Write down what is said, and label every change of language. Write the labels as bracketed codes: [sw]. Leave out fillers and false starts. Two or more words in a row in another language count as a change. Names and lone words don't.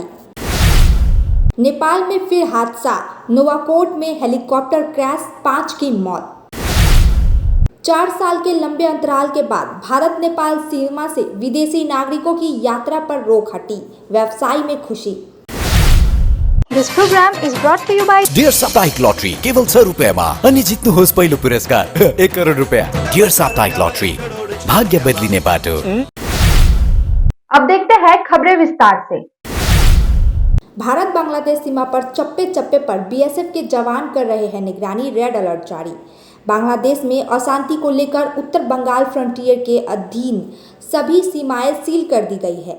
[hi] नेपाल में फिर हादसा, नोवाकोट में हेलीकॉप्टर क्रैश, 5 की मौत। 4 साल के लंबे अंतराल के बाद भारत नेपाल सीमा से विदेशी नागरिकों की यात्रा पर रोक हटी, व्यवसाय में खुशी। [en] This program is brought to you by [ne] डियर साप्ताहिक लॉटरी केवल 100 रुपैयाँमा अनि जित्नुहोस् पहिलो पुरस्कार 1 करोड रुपैयाँ। डियर साप्ताहिक लॉटरी, भाग्य बदलिने बाटो। [hi] अब देखते हैं खबरें विस्तार से। भारत बांग्लादेश सीमा पर चप्पे चप्पे पर बीएसएफ के जवान कर रहे हैं निगरानी, रेड अलर्ट जारी। बांग्लादेश में अशांति को लेकर उत्तर बंगाल फ्रंटियर के अधीन सभी सीमाएं सील कर दी गई है।